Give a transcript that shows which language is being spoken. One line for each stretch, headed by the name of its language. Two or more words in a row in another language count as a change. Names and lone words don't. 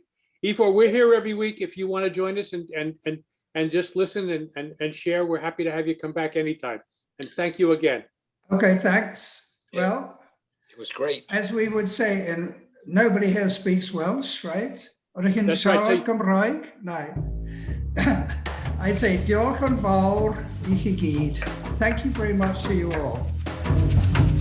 English: Ivor, we're here every week. If you want to join us and just listen and share, we're happy to have you come back anytime. And thank you again. Okay, thanks. Yeah. Well, it was great. As we would say, and nobody here speaks Welsh, right? That's right.
Welsh: Cymraeg?
English: No. I say
Welsh: diolch yn fawr I chi gyd.
English: Thank you very much to you all.